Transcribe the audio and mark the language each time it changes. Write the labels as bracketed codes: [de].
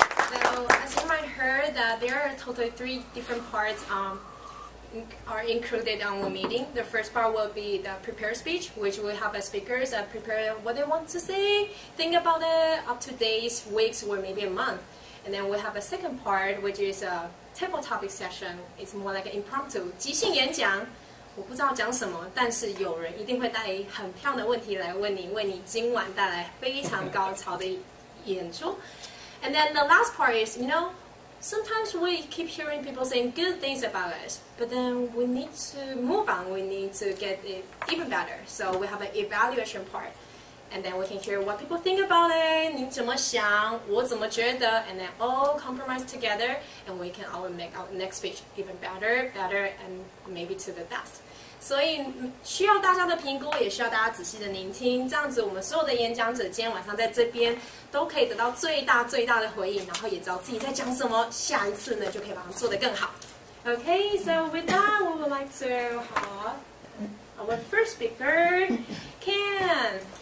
[en] So as you might heard, that there are totally 3 different parts are included on the meeting. The first part will be the prepared speech, which will have the speakers prepare what they want to say, think about it up to days, weeks, or maybe a month. And then we have a second part, which is a table topic session. It's more like an impromptu [zh] 即兴演讲。我不知道讲什么，但是有人一定会带很漂亮的问题来问你，为你今晚带来非常高潮的演出。 [en] And then the last part is, sometimes we keep hearing people saying good things about us, but then we need to move on. We need to get it even better. So we have an evaluation part. And then we can hear what people think about it, [zh] 你怎么想，我怎么觉得, [en] and then all compromise together, and we can all make our next speech even better, and maybe to the best. [zh] 所以需要大家的评估，也需要大家仔细的聆听，这样子我们所有的演讲者今天晚上在这边都可以得到最大的回应，然后也知道自己在讲什么，下一次呢就可以把它做得更好。 [en] Okay, so with that, we would like to have our first speaker, Ken.